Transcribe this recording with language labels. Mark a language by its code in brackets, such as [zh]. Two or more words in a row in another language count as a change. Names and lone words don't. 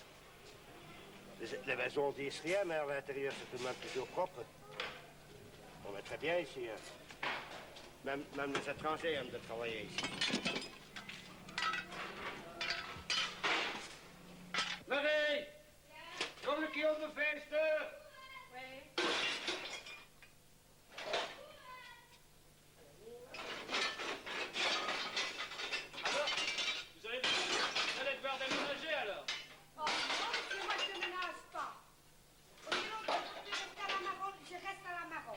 [fr] Les maisons disent rien, mais à l'intérieur, c'est tout de même toujours propre. On est très bien ici, hein. Même les étrangers aiment de travailler ici. Marie! [nl] Kom een keer op mijn venster! [fr] Oui. Alors, vous allez devoir déménager alors? Oh non, monsieur, moi je ne ménage pas. Sinon, je reste à la marron.